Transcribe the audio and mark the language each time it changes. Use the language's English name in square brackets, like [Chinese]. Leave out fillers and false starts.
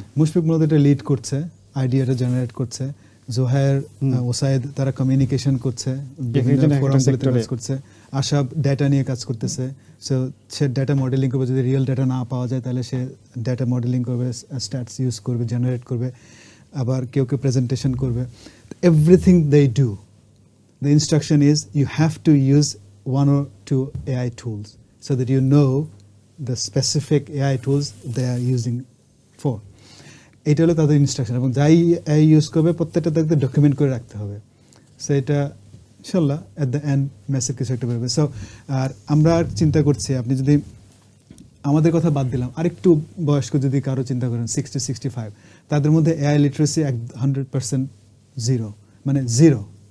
[Bangla] মুশফিক মূলত এটা লিড করছে, আইডিয়াটা জেনারেট করছে। জোহায়ের, ওসাইদ তারা কমিউনিকেশন করছে, বিভিন্ন ফোরামগুলোতে কাজ করছে। আশাব ডেটা নিয়ে কাজ করতেছে, সো সে ডেটা মডেলিং করবে, যদি রিয়েল ডেটা না পাওয়া যায় তাহলে সে ডেটা মডেলিং করবে, স্ট্যাটস ইউজ করবে, জেনারেট করবে। আবার কেউ কেউ প্রেজেন্টেশন করবে। [English] Everything they do, the instruction is you have to use 1 or 2 AI tools so that you know the specific AI tools they are using for. [Bangla] এটা হলো তাদের ইনস্ট্রাকশন, এবং যাই AI ইউজ করবে প্রত্যেকটা তাদেরকে ডকুমেন্ট করে রাখতে হবে। সো এটা ইনশাল্লাহ [English] at the end [Bangla] মেসেজ কিছু একটা বেরোবে। সো আর আমরা আর চিন্তা করছি, আপনি যদি আমাদের কথা বাদ দিলাম, আরেকটু বয়স্ক যদি কারো চিন্তা করেন 60-65, তাদের মধ্যে AI লিটারেসি 100% জিরো, মানে জিরো।